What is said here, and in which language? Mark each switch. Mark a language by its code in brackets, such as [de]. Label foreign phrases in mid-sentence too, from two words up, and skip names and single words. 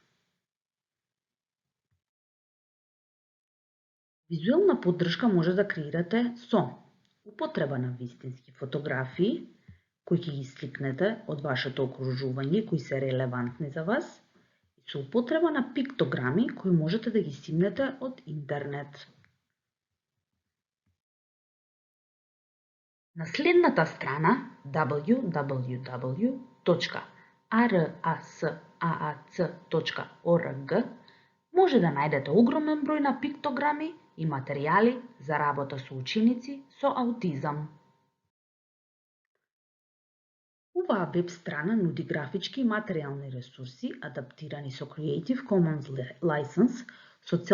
[mk] Визуелна поддршка може да креирате со употреба на вистински фотографии, кои ќе ги сликнете од вашето окружување, кои се релевантни за вас, и со употреба на пиктограми, кои можете да ги симнете од интернет. На следната страна www.artist.org rasaac.org може да најдете огромен број на пиктограми и материјали за работа со ученици со аутизам. Оваа веб страна нуди графички и материјални ресурси адаптирани со Creative Commons License со цел